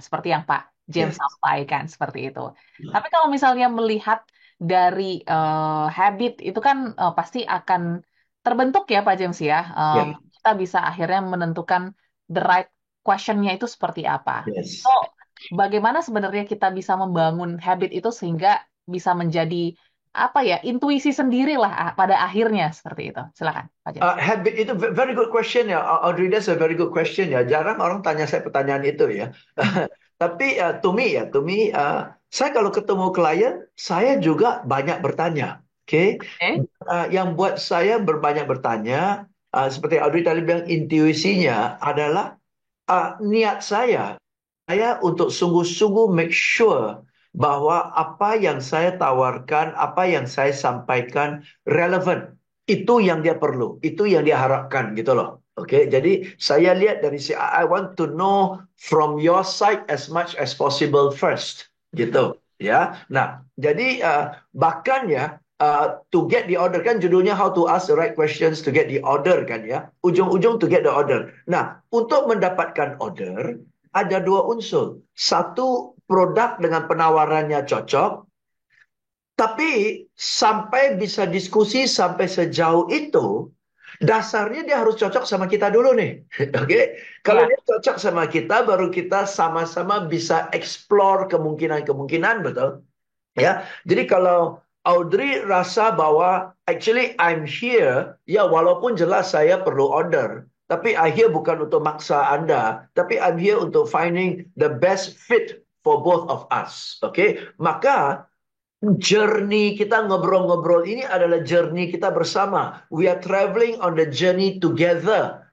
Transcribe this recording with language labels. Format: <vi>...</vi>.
<id>Seperti yang Pak James sampaikan, seperti itu. Tapi kalau misalnya melihat dari habit, itu kan pasti akan terbentuk ya Pak James ya. Kita bisa akhirnya menentukan</id> <en>the right question-</en> <id>nya itu seperti apa. So, bagaimana sebenarnya kita bisa membangun habit itu sehingga bisa menjadi intuisi sendiri lah pada akhirnya seperti itu. Silakan, Pak James. Habit itu</id> <en>very good question ya, Audrey. That's a very good question ya.</en> <id>Jarang orang tanya saya pertanyaan itu ya. Tapi</id> <en>to me,</en> <id>saya kalau ketemu klien, saya juga banyak bertanya. Oke. Yang buat saya berbanyak bertanya, seperti Audrey tadi bilang, intuisinya adalah niat saya untuk sungguh-sungguh make sure bahwa apa yang saya tawarkan, apa yang saya sampaikan relevan. Itu yang dia perlu, itu yang dia harapkan gitu loh. Oke, jadi saya lihat dari</id> <en>I want to know from your side as much as possible first,</en> <id>gitu ya. Nah, jadi bahkan ya</id> <en>to get the order,</en> <id>kan judulnya</id> <en>How to Ask the Right Questions to Get the Order</en> <id>kan ya. Ujung-ujung</id> <en>to get the order.</en> <id>Nah, untuk mendapatkan order ada dua unsur. Satu, produk dengan penawarannya cocok. Tapi sampai bisa diskusi sampai sejauh itu, dasarnya dia harus cocok sama kita dulu nih. Oke? Kalau dia cocok sama kita, baru kita sama-sama bisa explore kemungkinan-kemungkinan, betul? Ya. Jadi kalau Audrey rasa bahwa</id> <en>actually I'm here,</en> <id>ya walaupun jelas saya perlu order, tapi</id> <en>I here</en> <id>bukan untuk maksa Anda, tapi</id> <en>I'm here</en> <id>untuk</id> <en>finding the best fit for both of us.</en> <id>Oke? Maka journey kita ngobrol-ngobrol ini adalah journey kita bersama.</id> <en>We are traveling on the journey together.</en>